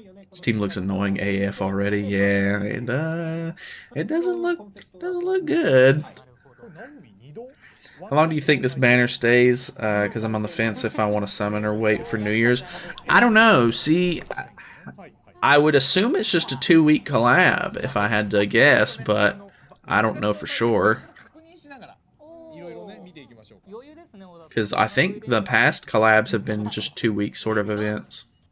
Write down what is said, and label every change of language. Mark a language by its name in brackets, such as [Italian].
[English] This team looks annoying AF already. Yeah, and it doesn't look good. [Japanese] これナオミ2度 [English] How long do you think this banner stays? Because I'm on the fence if I want to summon or wait for New Year's. I don't know. See, I would assume it's just a 2-week collab if I had to guess, but I don't know for sure. [Japanese] 確認しながらいろいろね見ていきましょうか。余裕ですね小田さん [English] Because I think the past collabs have been just 2-week sort of events.